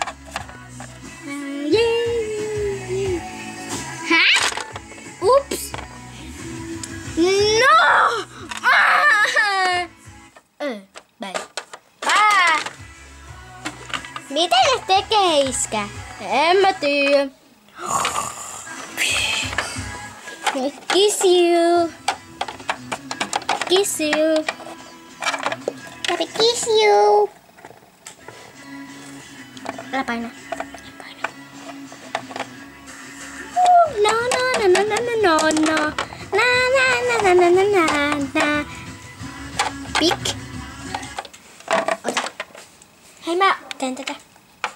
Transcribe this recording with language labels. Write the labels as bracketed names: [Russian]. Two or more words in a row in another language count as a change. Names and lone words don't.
[Finnish] Hä? Ups. No. Bye. Mitä ne tekee, iskä? En mä tiedä. [English] Kiss you. Happy kiss you. [Finnish] Älä paina. No. Pik. Ota. Hei, mä teen tätä.